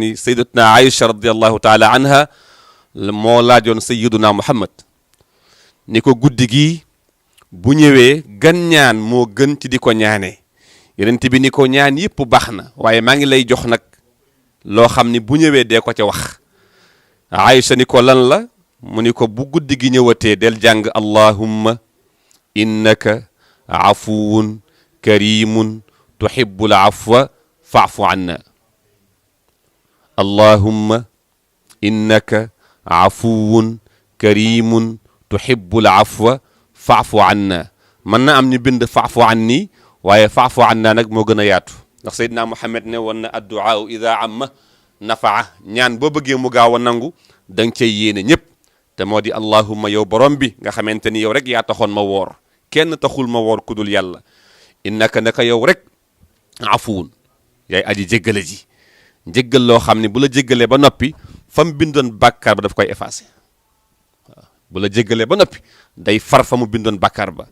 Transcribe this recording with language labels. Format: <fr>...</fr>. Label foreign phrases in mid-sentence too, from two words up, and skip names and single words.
<wo>ni sayyidatuna Aïcha</wo> <ar>رضي الله تعالى عنها</ar> <wo>moo laajoon sayyiduna Muhammad ni ko guddi gi bu ñëwee gan ñaan moo gën ci di ko ñaanee yonent bi ni ko ñaan yëpp baax na waaye maa ngi lay jox nag loo xam ni bu ñëwee dee ko ca wax Aïcha ni ko lan la mu ni ko bu guddi gi ñëwatee del jàng</wo> <ar>اللهم إنك عفو كريم تحب العفو فاعف عنا اللهم إنك عفو كريم تحب العفو فاعف عنا</ar> <wo>mën na am ñu bind</wo> <ar>فاعف عني</ar> <wo>waaye</wo> <ar>فاعف عنا</ar> <wo>nag moo gën a yaatu ndax Seydina Muhammad ne woon na addu'a idha amma nafaa ñaan boo bëggee mu gaaw a nangu da nga cay yéene ñëpp te moo di allahumma yow borom bi nga xamante ni yow rek yaa taxoon ma woor kenn taxul ma woor ku dul yàlla innaka naka yow rek afuwun yaay aji jéggale ji njéggal loo xam ne bu la jéggalee ba noppi fa mu bindoon bàkkaar ba daf koy effacé waaw bu la jéggalee ba noppi day far fa mu bindoon bàkkaar ba</wo>